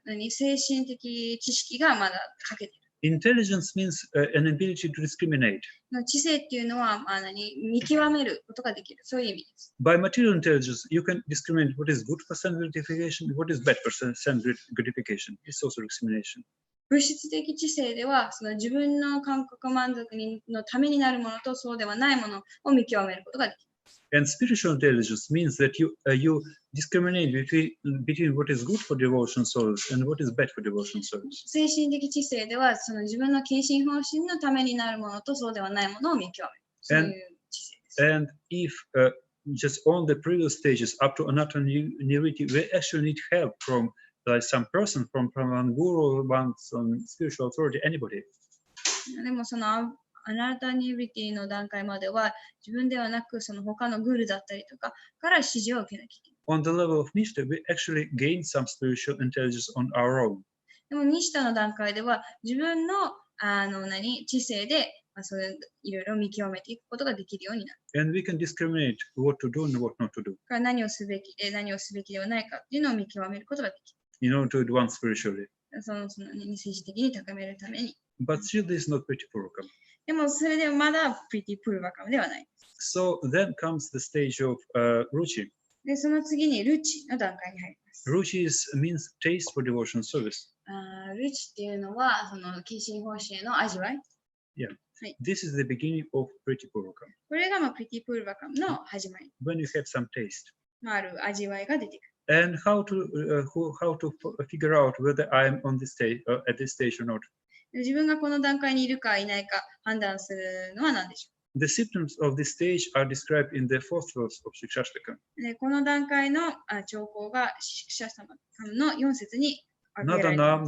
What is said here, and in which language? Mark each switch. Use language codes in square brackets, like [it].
[ja] 精神的知識がまだ欠けている。 [en] Intelligence means an ability to discriminate. [ja] 知性っていうのは見極めることができる。そういう意味です。 [en] By material intelligence, you can discriminate what is good for sense gratification, what is bad for sense gratification. It's also discrimination. [ja] 物質的知性ではその自分の感覚満足のためになるものとそうではないものを見極めることができる。 [en] And spiritual intelligence means that you discriminate between what is good for devotion souls and what is bad for devotion souls. [ja] 精神的知性ではその自分の献身方針のためになるものとそうではないものを見極める。そういう知性です。 [en] And if just on the previous stages up to anatta nirviti, we actually need help from some person, from one guru, one spiritual authority, anybody. [ja] でもそのアナタニビティの段階までは自分ではなくその他のグルだったりとかから指示を受けなきゃいけない。 [en] On the level of Nishta, we actually gain some spiritual intelligence on our own. [ja] でもニシタの段階では自分の知性でそれいろいろ見極めていくことができるようになる。 [en] And we can discriminate what to do and what not to do. [ja] から何をすべきで何をすべきではないかっていうのを見極めることができる。 [en] In order to advance spiritually. [ja] その政治的に高めるために。 [en] But still, this is not pretty purvakam. [ja] でもそれでもまだプリティプルバカムではない。 [en] So then comes the stage of ruchi. [ja] で、その次にルチの段階に入ります。 [en] Ruchi means taste for devotion service. [ja] ルチっていうのはその献身奉仕への味わい。 [en] Yeah. [ja] はい。 [en] This is the beginning of pretty purvakam. [ja] これがプリティプルバカムの始まり。 [en] When you have some taste. [ja] ある味わいが出てくる。 [en] And how to figure out whether I'm on this stage at this stage or not. [ja] 自分がこの段階にいるかいないか判断するのは何でしょう。 [en] The symptoms of this stage are described in the fourth verse of Shikshashtaka. [ja] この段階の兆候がシクシャサマの4節に挙げられています。